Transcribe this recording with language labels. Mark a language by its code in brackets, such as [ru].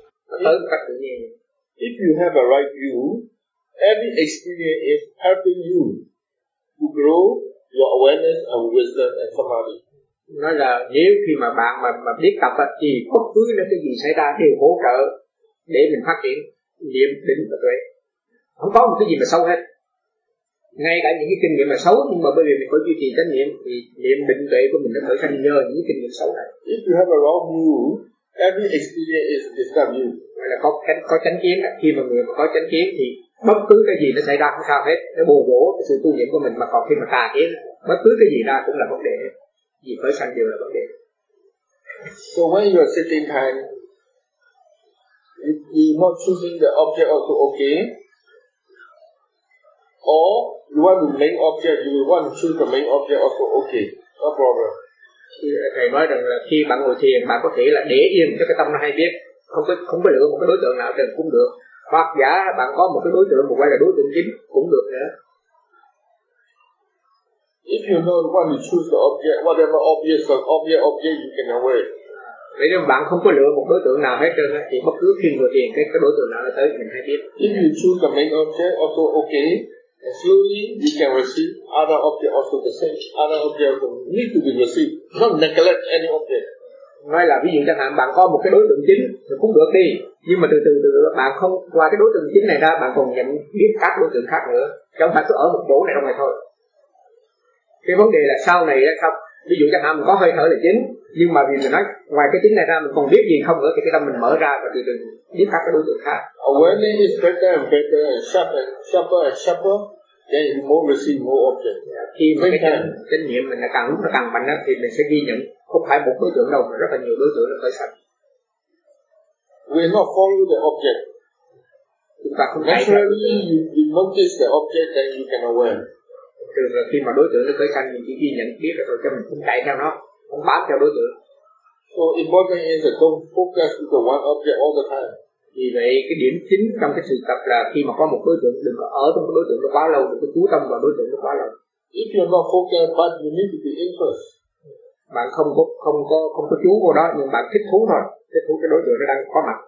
[vi] Nó tới một cách tự nhiên. [en] If you have a right view, every experience is helping you to grow your awareness and wisdom and samadhi. [vi] Nói là nếu khi mà bạn mà biết tập là thì bất cứ là cái gì xảy ra đều hỗ trợ để mình phát triển niệm định và tuệ. Không có một cái gì mà sâu hết. Ngay cả những cái kinh nghiệm mà xấu, nhưng mà bởi vì mình có duy trì chánh niệm thì niệm định tuệ của mình nó khởi sanh nhờ những kinh nghiệm xấu này. [en] If you have a wrong view, every experience is disturbing you. [vi] Vậy là có chánh kiến, khi mà người mà có chánh kiến thì bất cứ cái gì nó xảy ra không sao hết, nó bù bổ cái sự tu niệm của mình. Mà còn khi mà tà kiến, bất cứ cái gì ra cũng là vấn đề, gì khởi sanh đều là vấn đề. [en] So when you are sitting time, If you not choosing the object also okay. Or you want the main object, you want to choose the main object also okay. No problem. [vi] Thầy nói rằng là khi bạn ngồi thiền, bạn có thể là để yên cho cái tâm nó hay biết, không có lựa một cái đối tượng nào được cũng được. Hoặc giả bạn có một cái đối tượng, một quay là đối tượng chính cũng được nữa. [en] If you know you want to choose the object, whatever object you can aware. [vi] Nếu mà bạn không có lựa một đối tượng nào hết trơn thì bất cứ khi ngồi thiền cái đối tượng nào nó tới mình hay biết. [en] If you choose the main object also okay. And slowly you can receive other object also the same. Other object need to be received, not neglect any object. [vi] Nói là ví dụ chẳng hạn bạn có một cái đối tượng chính thì cũng được đi, nhưng mà từ từ bạn không qua cái đối tượng chính này ra, bạn còn nhận biết các đối tượng khác nữa, chứ không phải cứ ở một chỗ này trong này thôi. Cái vấn đề là sau này sao, ví dụ chẳng hạn mình có hơi thở là chính, nhưng mà vì mình nói ngoài cái chính này ra mình còn biết gì không nữa, thì cái tâm mình mở ra và từ biết các cái đối tượng khác. [en] Awareness is better and better and sharper and sharper and sharper, then you more receive more objects. [vi] Khi mà cái kinh nghiệm mình càng mạnh thì mình sẽ ghi nhận không phải một đối tượng đâu mà rất là nhiều đối tượng nó khởi sanh. [en] We not follow the object. [vi] Chúng ta không [en] naturally you notice the object then you can aware. [vi] Thường là khi mà đối tượng nó khởi sanh mình chỉ ghi nhận biết rồi cho mình không chạy theo nó, không bám theo đối tượng. [en] So important is that don't focus on the one object all the time. [vi] Vì vậy cái điểm chính trong cái sự tập là khi mà có một đối tượng đừng có ở trong cái đối tượng nó quá lâu, đừng có chú tâm vào đối tượng nó quá lâu. [en] If you're not focused but you need to be interested. [vi] Bạn không có chú vào đó nhưng bạn thích thú thôi, thích thú cái đối tượng nó đang có mặt.